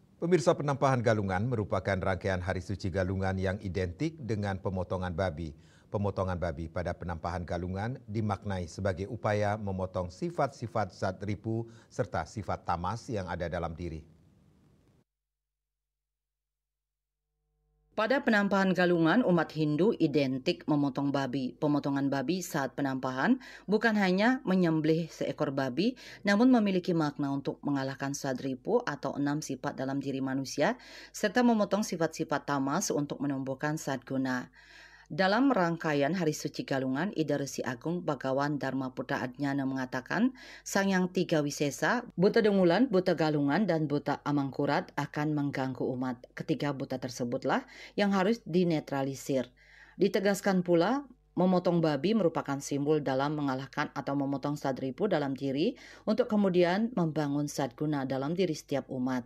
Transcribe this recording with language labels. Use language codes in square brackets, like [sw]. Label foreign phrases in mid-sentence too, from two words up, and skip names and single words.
[id] Pemirsa, penampahan galungan merupakan rangkaian hari suci galungan yang identik dengan pemotongan babi. Pemotongan babi pada penampahan galungan dimaknai sebagai upaya memotong sifat-sifat zat ripu serta sifat tamas yang ada dalam diri. Pada penampahan galungan, umat Hindu identik memotong babi. Pemotongan babi saat penampahan bukan hanya menyembelih seekor babi, namun memiliki makna untuk mengalahkan sadripu atau 6 sifat dalam diri manusia, serta memotong sifat-sifat tamas untuk menumbuhkan sadguna. Dalam rangkaian Hari Suci Galungan, Ida Resi Agung Bagawan Dharma Putra Adnyana mengatakan, Sang Yang Tiga Wisesa, Buta Dengulan, Buta Galungan, dan Buta Amangkurat akan mengganggu umat. Ketiga buta tersebutlah yang harus dinetralisir. Ditegaskan pula, memotong babi merupakan simbol dalam mengalahkan atau memotong sadripu dalam diri untuk kemudian membangun sadguna dalam diri setiap umat.